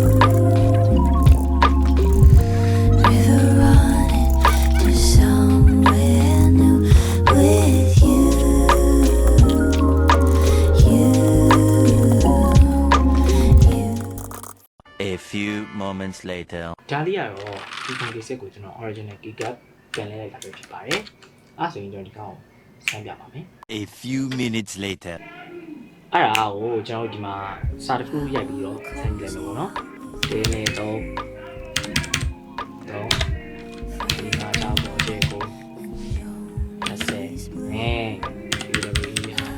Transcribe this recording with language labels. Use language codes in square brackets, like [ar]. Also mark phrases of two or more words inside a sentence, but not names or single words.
[en] River running to somewhere new with you. A few moments later [my] ဒါလေးကတော့ဒီကောင်လေးစက်ကိုကျွန်တော် [en] original keycap [my] ပြန်လဲလိုက်တာပဲဖြစ်ပါတယ်အဲ့ဆိုရင်ကျွန်တော်ဒီကောင်ကိုဆန်းပြပါမယ် [en] A few minutes later [my] အဲ့ဒါကိုကျွန်တော်ဒီမှာစာတစ်ခုရိုက်ပြီးတော့ဆန်းပြလိုက်မယ်ပေါ့နော်ဒီနေ့တော့ဒီမှာတော့ဒီကို30နဲ့ဒီလိုမျိုးရ